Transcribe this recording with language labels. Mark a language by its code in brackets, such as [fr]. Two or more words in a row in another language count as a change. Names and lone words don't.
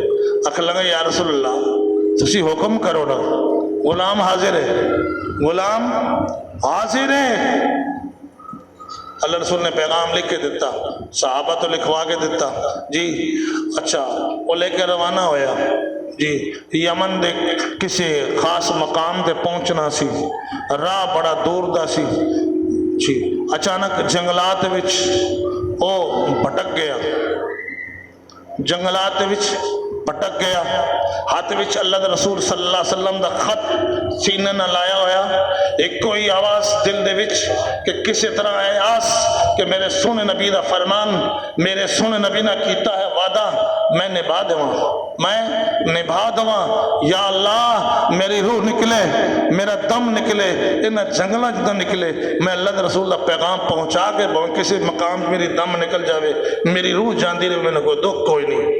[pa] اکھ لگا [ar] يا رسول الله [pa] تسی حکم کرو نا، غلام حاضر ہے، غلام حاضر ہے. اللہ رسول نے پیغام لکھ کے دتا، صحابہ توں لکھوا کے دتا جی. اچھا او لے کے روانہ ہویا جی. یمن دے کسی خاص مقام تے پہنچنا سی، راہ بڑا دور دا سی جی. اچانک جنگلات وچ او بھٹک گیا، جنگلات وچ بھٹک گیا. ہتھ وچ اللہ دے رسول [ar] صلى الله عليه وسلم [pa] دا خط سینے نال لایا ہویا. اک کوئی آواز دل دے وچ کہ کسی طرح آس کہ میرے سوہنے نبی دا فرمان، میرے سوہنے نبی نے کیتا ہے وعدہ میں نبھا دیواں، میں نبھا دیواں. یا اللہ میری روح نکلے، میرا دم نکلے، ان جنگلاں چ نکلے، میں اللہ دے رسول دا پیغام پہنچا کے بھاویں کسی مقام میرا دم نکل جاوے، میری روح جاندی رہے، مینوں کوئی دکھ کوئی نہیں.